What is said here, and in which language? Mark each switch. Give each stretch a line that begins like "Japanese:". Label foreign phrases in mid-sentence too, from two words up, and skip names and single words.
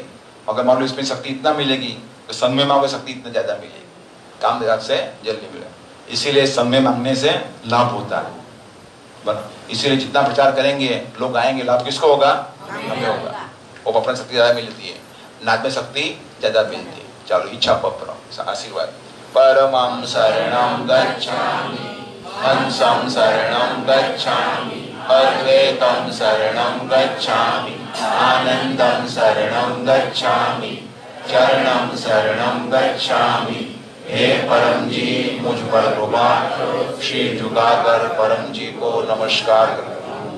Hindi: अगर मान लो इसमें शक्ति इतना मिलेगी तो संग में मांगोगे शक्ति इतना ज्यादा मिलेगी, काम से जल्दी मिलेगा। इसीलिए संग में मांगने से लाभ होता है। इसीलिए जितना प्रचार करेंगे लोग आएंगे, लाभ किसको होगा? हमें होगा। वो पत्र शक्ति ज्यादा मिलती है, नाद में शक्ति ज्यादा मिलती है। चलो इच्छा पत्र आशीर्वाद।
Sanskrit: परमं शरणं गच्छामि, हंसं शरणं गच्छामि, अद्वैतं शरणं गच्छामि, आनंदं शरणं गच्छामि, चरणं शरणं गच्छामि।
Hindi: हे परम जी मुझ पर कृपा, श्री झुकाकर परम जी को नमस्कार करता हूँ।